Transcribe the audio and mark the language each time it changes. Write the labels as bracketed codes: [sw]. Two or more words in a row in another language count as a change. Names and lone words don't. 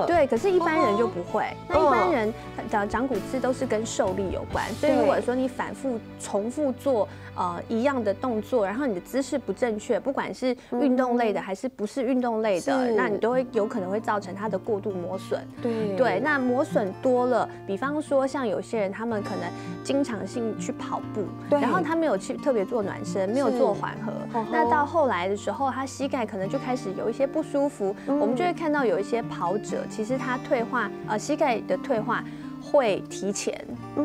[zh] 對，可是一般人就不會。那一般人長骨刺都是跟受力有關，所以如果說你反覆重複做一樣的動作，然後你的姿勢不正確，不管是運動類的還是不是運動類的，那你都會有可能會造成它的過度磨損。對，那磨損多了，比方說像有些人他們可能經常性去跑步，然後他沒有去特別做暖身，沒有做緩和，那到後來的時候，他膝蓋可能就開始有一些不舒服，我們就會看到有一些跑者，其實他退化，膝蓋的退化會提前。